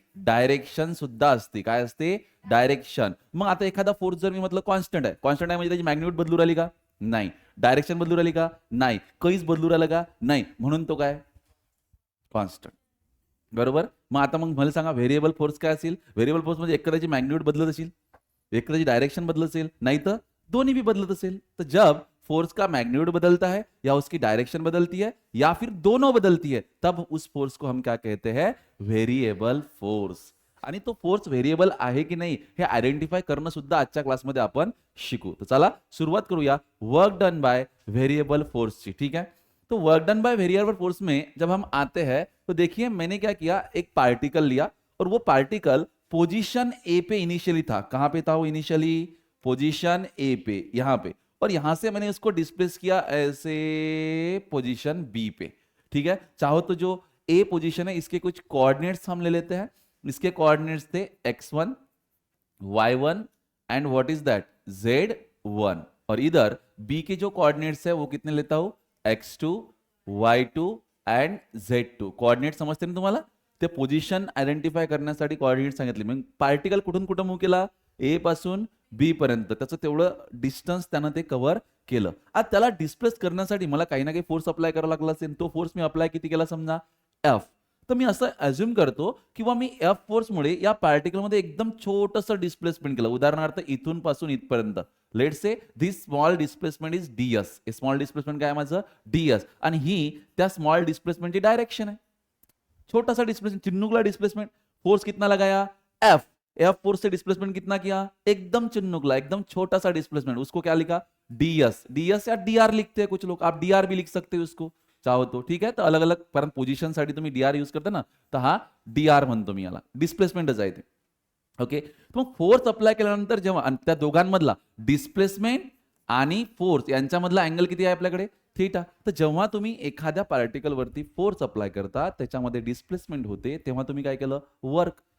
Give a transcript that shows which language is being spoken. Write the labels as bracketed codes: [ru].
[mr] Direction सुद्धा असते. काय असते? डायरेक्शन. मग आता एखादा फोर्स जर मी म्हटलं कॉन्स्टंट आहे, कॉन्स्टंट आहे म्हणजे त्याची मॅग्निट्यूड बदलू राहिली का? नाही. डायरेक्शन बदलू राहिली का? नाही. कहीच बदलू राहिलं का? नाही. म्हणून तो काय? कॉन्स्टंट. बरोबर. मग मला सांगा व्हेरिएबल फोर्स काय असेल? व्हेरिएबल फोर्स म्हणजे एक त्याची मॅग्निट्यूड बदलत असेल, एक त्याची डायरेक्शन बदलत असेल, नाही तर दोन्ही भी बदलत असेल. [hi] तर जब फोर्स का मैग्नीट्यूड बदलता है या उसकी डायरेक्शन बदलती है या फिर दोनों बदलती है, तब उस फोर्स को हम क्या कहते हैं? [mr] Variable force. आणि तो फोर्स व्हेरिएबल आहे की नाही हे आयडेंटिफाय करणं सुद्धा आजच्या क्लासमध्ये आपण शिकू. तर चला सुरुवात करूया work done by variable force की. [hi] ठीक है. तो work done by variable force में जब हम आते हैं तो देखिए मैंने क्या किया, एक पार्टिकल लिया और वो पार्टिकल पोजीशन ए पे इनिशियली था. कहां पे था वो इनिशियली? पोजीशन ए पे, यहां पे. और यहां से मैंने उसको डिस्प्लेस किया ऐसे पोजीशन बी पे. ठीक है. चाहो तो जो ए पोजीशन है इसके कुछ कोऑर्डिनेट्स हम ले लेते हैं. इसके कोऑर्डिनेट्स थे x1, y1 [en] And what is that? [hi] z1. और इधर बी के जो कोऑर्डिनेट्स है वो कितने लेता हूं? x2, y2 and z2. [mr] Coordinate समजते ना तुम्हाला? ते पोझिशन आयडेंटिफाय करण्यासाठी कोऑर्डिनेट सांगितले. मग पार्टिकल कुठून कुठं मूव्ह केला? ए पासून बी पर्यंत. त्याचं तेवढं डिस्टन्स त्यानं ते कव्हर केलं. आज त्याला डिस्प्लेस करण्यासाठी मला काही ना काही फोर्स अप्लाय करावा लागला असेल. तो फोर्स मी अप्लाय किती केला समजा? एफ. तर मी असं अज्युम करतो किंवा मी एफ फोर्समुळे या पार्टिकलमध्ये एकदम छोटंसं डिस्प्लेसमेंट केलं. उदाहरणार्थ इथून पासून इथपर्यंत. [en] Let's say this small displacement is DS. [mr] हे स्मॉल डिस्प्लेसमेंट काय आहे माझं? डीएस. आणि ही त्या स्मॉल डिस्प्लेसमेंटची डायरेक्शन आहे. [hi] छोटा सा डिस्प्लेसमेंट, चिन्नुकला डिस्प्लेसमेंट. फोर्स कितना लगाया? एफ. एफ फोर्स से डिस्प्लेसमेंट कितना किया? एकदम चिन्नुकला, एकदम छोटा सा डिस्प्लेसमेंट. उसको क्या लिखा? डीएस. डीएस या डीआर लिखते हैं कुछ लोग. आप डीआर भी लिख सकते हो उसको चाहो तो. ठीक है. [mr] तर अलग अलग कारण पोझिशन साठी तुम्ही डीआर यूज करता ना, तर हा डीआर म्हणतो मी याला. डिस्प्लेसमेंटच आहे ते. ओके. मग फोर्स अप्लाय केल्यानंतर जेव्हा त्या दोघांमधला डिस्प्लेसमेंट आणि फोर्स यांच्यामधला अँगल किती आहे आपल्याकडे? थीटा. तर जेव्हा तुम्ही एखाद्या पार्टिकल वरती फोर्स अप्लाय करता त्याच्यामध्ये डिस्प्लेसमेंट होते तेव्हा तुम्ही काय केलं? वर्क.